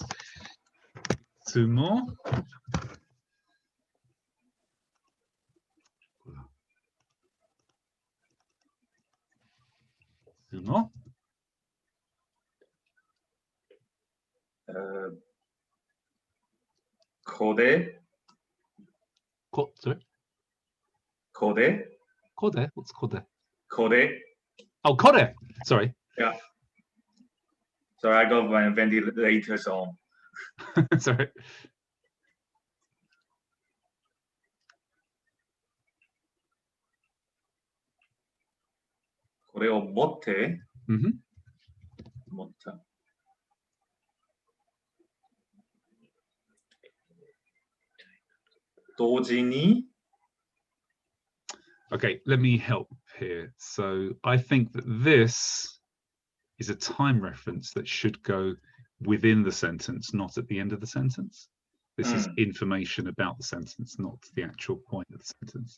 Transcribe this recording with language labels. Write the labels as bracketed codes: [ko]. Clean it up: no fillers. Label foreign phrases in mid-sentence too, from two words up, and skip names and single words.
[en] Two more. Two more. Kode. Sorry. Kode. Kode. What's kode? Kode. Oh, kode. Sorry. Yeah. So I got my ventilators on. Sorry. [ja] これを持って、持った。同時に [en] Okay, let me help here. So I think that this is a time reference that should go within the sentence, not at the end of the sentence. This is information about the sentence, not the actual point of the sentence.